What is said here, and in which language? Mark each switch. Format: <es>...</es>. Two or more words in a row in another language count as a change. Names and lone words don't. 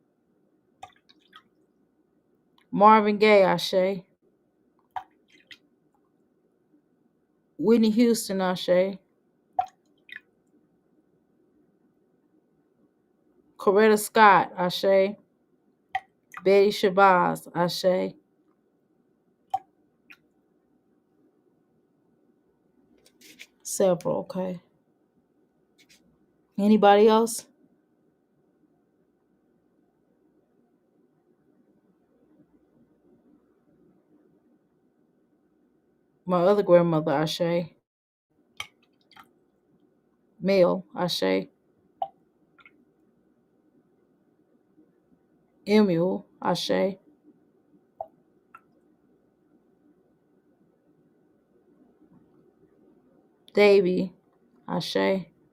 <en>Marvin Gaye, Ashe. Whitney Houston, Ashe. Coretta Scott, Ashe. Betty Shabazz, Ashe. Several, okay. Anybody else? My other grandmother, Ashe. Mel, Ashe. Emil, Ashe. Davy, Ashe.</en>